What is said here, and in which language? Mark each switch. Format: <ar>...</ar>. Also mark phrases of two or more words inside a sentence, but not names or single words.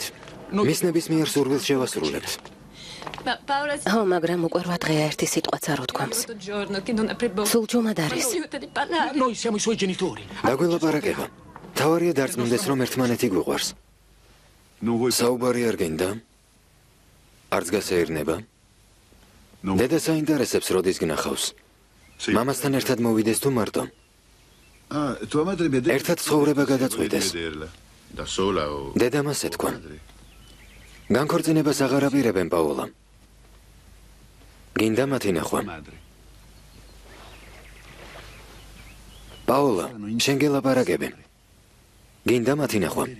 <ka>მის ნებისმიერ სურვილს შევასრულებთ. ო, მაგრამ უკვე 8 დღეა ერთი სიტყვაც არ უთქვამს. სულ ჯუმად არის.</ka> <it>Noi siamo i suoi genitori.</it> <ka>დაგველაპარაკება. თავარია დარწმუნდეს, რომ ერთმანეთი გვიყვარს. საუბარი არ გინდა? არც გასეირნება? დედა საინტერესებს, როდის გნახავს. მამასთან ერთად მოვიდეს თუ მარტო?</ka> <it>tua madre mi ha detto</it> <ka>ერთად ცხოვრება გადაწყვიტეს.</ka> <it>da sola o</it> <ka>დედამ ასე თქვა. განქორწინებას აღარ აპირებენ, პაოლა. გინდა მათი ნახვა.</ka> <it>madre.</it> <ka>პაოლა, შენ გელაპარაკები. გინდა მათი ნახვა.</ka>